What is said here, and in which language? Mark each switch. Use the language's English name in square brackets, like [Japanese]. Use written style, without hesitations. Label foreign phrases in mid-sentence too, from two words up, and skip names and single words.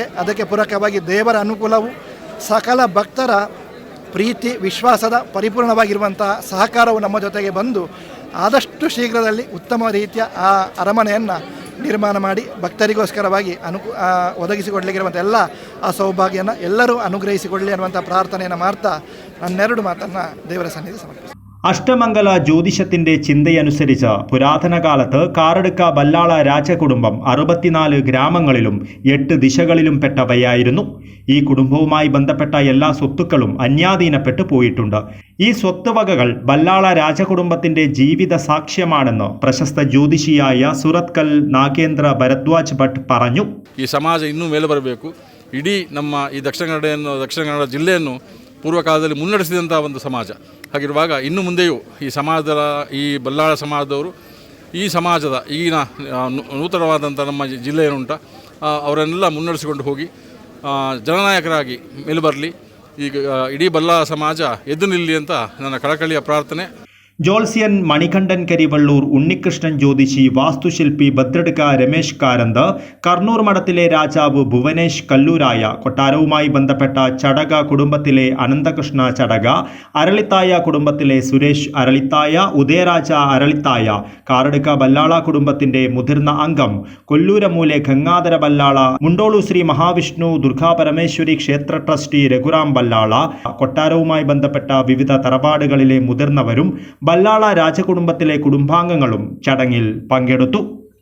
[Kannada] ಅದಕ್ಕೆ ಪೂರಕವಾಗಿ ದೇವರ ಅನುಕೂಲವು ಸಕಲ ಭಕ್ತರ ಪ್ರೀತಿ ವಿಶ್ವಾಸದ ಪರಿಪೂರ್ಣವಾಗಿರುವಂಥ ಸಹಕಾರವು ನಮ್ಮ ಜೊತೆಗೆ ಬಂದು ಆದಷ್ಟು ಶೀಘ್ರದಲ್ಲಿ ಉತ್ತಮ ರೀತಿಯ ಆ ಅರಮನೆಯನ್ನು ನಿರ್ಮಾಣ ಮಾಡಿ ಭಕ್ತರಿಗೋಸ್ಕರವಾಗಿ ಒದಗಿಸಿಕೊಡಲಿಕ್ಕಿರುವಂಥ ಎಲ್ಲ ಆ ಸೌಭಾಗ್ಯನ ಎಲ್ಲರೂ ಅನುಗ್ರಹಿಸಿಕೊಳ್ಳಲಿ ಅನ್ನುವಂಥ ಪ್ರಾರ್ಥನೆಯನ್ನು ಮಾಡ್ತಾ ನನ್ನೆರಡು ಮಾತನ್ನು ದೇವರ ಸನ್ನಿಧಿ ಸಮರ್ಪಿಸಿ. [Malayalam] അഷ്ടമംഗല ജ്യോതിഷത്തിന്റെ ചിന്തയനുസരിച്ച് പുരാതന കാലത്ത് കാരടുക ബല്ലാള രാജകുടുംബം 64 ഗ്രാമങ്ങളിലും 8 ദിശകളിലും പെട്ടവയായിരുന്നു. ഈ കുടുംബവുമായി ബന്ധപ്പെട്ട എല്ലാ സ്വത്തുക്കളും അന്യാധീനപ്പെട്ടു പോയിട്ടുണ്ട്. ഈ സ്വത്തുവകകൾ ബല്ലാള രാജകുടുംബത്തിന്റെ ജീവിത സാക്ഷ്യമാണെന്ന് പ്രശസ്ത ജ്യോതിഷിയായ സുറത്കൽ നാഗേന്ദ്ര ഭരദ്വാജ് ഭട്ട് പറഞ്ഞു. ഈ സമാജം [Kannada] ಇನ್ನೂ ಮೇಲೆ ಬರಬೇಕು. ಇಡೀ ನಮ್ಮ ಈ ದಕ್ಷಿಣ ಕನ್ನಡ ಜಿಲ್ಲೆಯನ್ನು ಪೂರ್ವಕಾಲದಲ್ಲಿ ಮುನ್ನಡೆಸಿದಂಥ ಒಂದು ಸಮಾಜ. ಹಾಗಿರುವಾಗ ಇನ್ನು ಮುಂದೆಯೂ ಈ ಸಮಾಜದ ಈ ಬಲ್ಲಾಳ ಸಮಾಜದವರು ಈ ಸಮಾಜದ ಈಗಿನ ನೂತನವಾದಂಥ ನಮ್ಮ ಜಿಲ್ಲೆ ಏನುಂಟ ಅವರನ್ನೆಲ್ಲ ಮುನ್ನಡೆಸಿಕೊಂಡು ಹೋಗಿ ಜನನಾಯಕರಾಗಿ ಮೇಲೆ ಬರಲಿ. ಈಗ ಇಡೀ ಬಲ್ಲಾಳ ಸಮಾಜ ಎದ್ದು ನಿಲ್ಲಿ ಅಂತ ನನ್ನ ಕಳಕಳಿಯ ಪ್ರಾರ್ಥನೆ. [Malayalam] ജോത്സ്യൻ മണികണ്ഠൻ കരിവള്ളൂർ, ഉണ്ണികൃഷ്ണൻ ജ്യോതിഷി, വാസ്തുശില്പി ഭദ്രടുക രമേശ് കാരന്ത്, കർണൂർ മഠത്തിലെ രാജാവ് ഭുവനേഷ് കല്ലൂരായ, കൊട്ടാരവുമായി ബന്ധപ്പെട്ട ചടക കുടുംബത്തിലെ അനന്തകൃഷ്ണ ചടക, അരളിത്തായ കുടുംബത്തിലെ സുരേഷ് അരളിത്തായ, ഉദയരാജ അരളിത്തായ, കാരടുക ബല്ലാള കുടുംബത്തിന്റെ മുതിർന്ന അംഗം കൊല്ലൂരമൂലെ ഗംഗാധര ബല്ലാള, മുണ്ടോളു ശ്രീ മഹാവിഷ്ണു ദുർഗാപരമേശ്വരി ക്ഷേത്ര ട്രസ്റ്റി രഘുറാം ബല്ലാള, കൊട്ടാരവുമായി ബന്ധപ്പെട്ട വിവിധ തറവാടുകളിലെ മുതിർന്നവരും ബല്ലാള രാജകുടുംബത്തിലെ കുടുംബാംഗങ്ങളും ചടങ്ങിൽ പങ്കെടുത്തു.